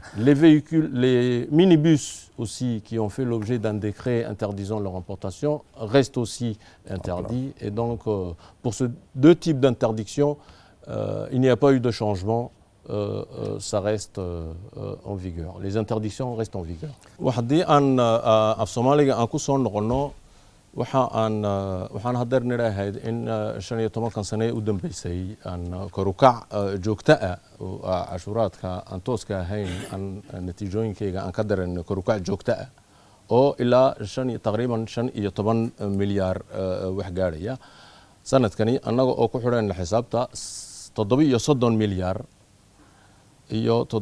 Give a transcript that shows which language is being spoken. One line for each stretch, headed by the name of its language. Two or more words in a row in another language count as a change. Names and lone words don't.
French: Les véhicules, les minibus aussi qui ont fait l'objet d'un décret interdisant leur importation restent aussi interdits. Et donc, pour ces deux types d'interdiction, il n'y a pas eu de changement. Ça reste en vigueur. Les interdictions restent en vigueur.
Somali: waxaan hadeer nidhaahayd in 15 sane u dambeysay korukac joogto ah oo cashuuraadka aan tooska ahayn natiijooyinkayga aan ka dareeno korukac joogto ah oo ilaa taqriiban 15 milyaar wax gaadhaya sanadkani annaga oo ku xidhan xisaabta 37 milyaar iyo